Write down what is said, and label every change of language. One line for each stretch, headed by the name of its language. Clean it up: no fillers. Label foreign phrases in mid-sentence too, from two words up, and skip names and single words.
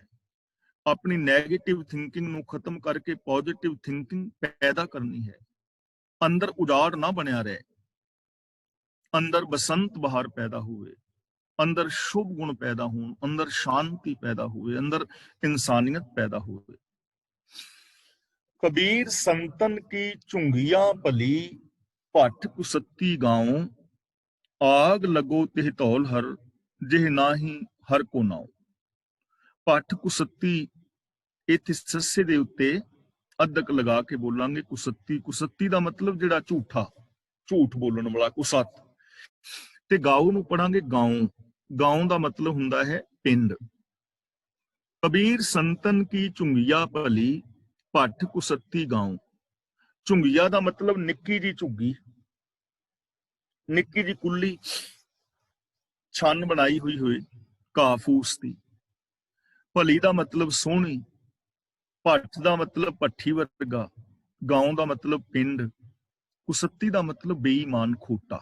Punjabi: ਆਪਣੀ
English: negative thinking
Punjabi: ਨੂੰ ਖਤਮ ਕਰਕੇ
English: positive thinking
Punjabi: ਪੈਦਾ ਕਰਨੀ ਹੈ। ਅੰਦਰ ਉਜਾੜ ਨਾ ਬਣਿਆ ਰਹੇ, ਅੰਦਰ ਬਸੰਤ ਬਹਾਰ ਪੈਦਾ ਹੋਵੇ, ਅੰਦਰ ਸ਼ੁਭ ਗੁਣ ਪੈਦਾ ਹੋਣ, ਅੰਦਰ ਸ਼ਾਂਤੀ ਪੈਦਾ ਹੋਵੇ, ਅੰਦਰ ਇਨਸਾਨੀਅਤ ਪੈਦਾ ਹੋਵੇ।
Hindi: कबीर संतन की चुंगिया भली भट्ट कुसती गाँव आग लगो तिह धौल हर जिह नाही हर को नाओ। भट्ट कुसती
Punjabi: ਇੱਥੇ ਸੱਸੇ ਦੇ ਉੱਤੇ ਅਦਕ ਲਗਾ ਕੇ ਬੋਲਾਂਗੇ कुसती। ਕੁਸਤੀ ਦਾ ਮਤਲਬ ਜਿਹੜਾ ਝੂਠਾ, ਝੂਠ ਬੋਲਣ ਵਾਲਾ ਕੁਸਤ। ਤੇ ਗਾਂਵ ਨੂੰ ਪੜ੍ਹਾਂਗੇ ਗਾਂਵ। ਗਾਂਵ ਦਾ ਮਤਲਬ ਹੁੰਦਾ ਹੈ ਪਿੰਡ।
Hindi: कबीर संतन की चुंगिया भली भट्ट कुसती गाँव।
Punjabi: ਝੁੰਗੀਆ ਦਾ ਮਤਲਬ ਨਿੱਕੀ ਜੀ ਝੁੱਗੀ, ਨਿੱਕੀ ਜੀ ਕੁੱਲੀ, ਛੰਨ ਬਣਾਈ ਹੋਈ ਹੋਏ ਘਾਹ ਫੂਸ ਦੀ। ਭਲੀ ਦਾ ਮਤਲਬ ਸੋਹਣੀ, ਭੱਠ ਦਾ ਮਤਲਬ ਭੱਠੀ ਵਰਗਾ, ਗਾਉਂ ਦਾ ਮਤਲਬ ਪਿੰਡ, ਕੁਸੱਤੀ ਦਾ ਮਤਲਬ ਬੇਈਮਾਨ ਖੋਟਾ।